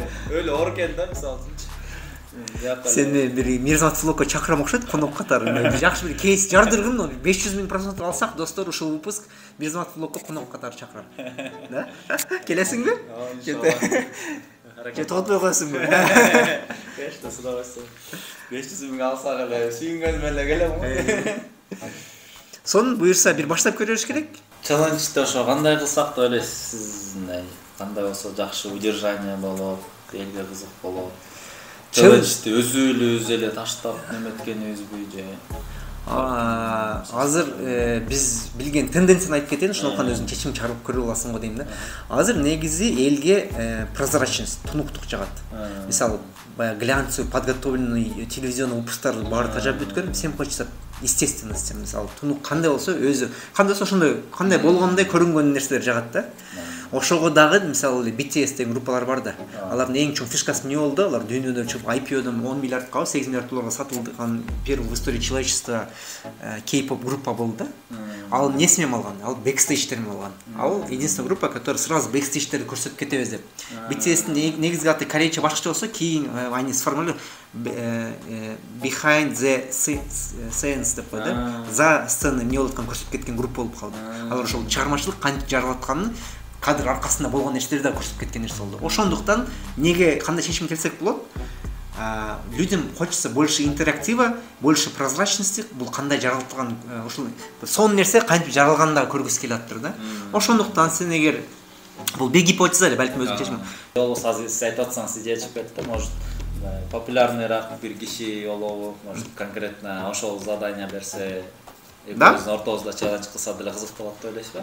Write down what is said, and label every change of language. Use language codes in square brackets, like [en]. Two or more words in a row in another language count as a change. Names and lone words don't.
[ky] Өлө ор экен да, мисалы үчүн. Сени бир Мирзаматов влогко чакырам окшойт, конок катары. Жакшы бир кейс жардыргын, 500 000 просмотр алсак, достор, ушул выпуск Мирзаматов влогко конок катары чакырам. Да? Келесиңби? Же тотпой коесуңбу? [ru] Конечно, с удовольствием. [ky] 500 000 алсак эле сүйүнгөнүм эле келем го. Сонун буюрса бир баштап көрөш керек. Челленджди ошо кандай кылсак деп ойлойсуз? Кандай болсо жакшы удержание болот, элге кызык болот. Челленджди өзүбүз эле таштап неметкенибизби же? Азыр биз билген тенденцияны айтып кетейин, ошондуктан өзүң чечим чыгарып көрүп аласың го дейм да. Азыр негизи элге прозрачность, тунуктук жагат. Мисалы, баягы [ru] глянцевый, подготовленный телевизионный [ky] выпусктар баары тажап өткөн, [ru] всем хочется естественности. [ky] Мисалы, тунук кандай болсо өзү, кандай болсо ошондой, кандай болгондой көрүнгөн нерселер жагат да. Ошого дагы мисалы BTS деген группалар бар да. Алардын эң чоң фишкасы эмне болду? Алар дүйнөдө чыгып IPO'дон 10 миллиардга, 8 миллиард долларга сатылган [ru] первый в истории человечества [ky] K-pop группа болду да. Ал эмнеси менен алган? Ал бэкстейдждер менен алган. Ал [ru] единственная группа, которая сразу [ky] бэкстейдждерди көрсөтүп кетебиз деп. BTS'тин негизги аты корейче башкача болсо, кийин [ru] они сформулировали [en] behind the scenes [ky] деп коет да. За сцена эмне болуп атканын көрсөтүп кеткен группа болуп калды. Алар ошол чыгармачылык кантип жаралатканын кадр аркасында болгон нерселерди да көрсөтүп кеткен нерсе болду. Ошондуктан неге кандай чечим келсек болот? [ru] Людям хочется больше интерактива, больше прозрачности. [ky] Бул кандай жаралган, ошол сонун нерсе кантип жаралганын да көргүсү келип атыптыр да. Ошондуктан сен эгер бул бир гипотеза эле, балким өзүң чечим. Болбосо азыр сиз айтып атсаңыз идея чыгып кетти, может популярныйраак бир киши болобу, [ru] может конкретно [ky] ошол задание берсе, экөөбүздүн ортобузда челлендж кылса деле кызык болот деп ойлойсузбу?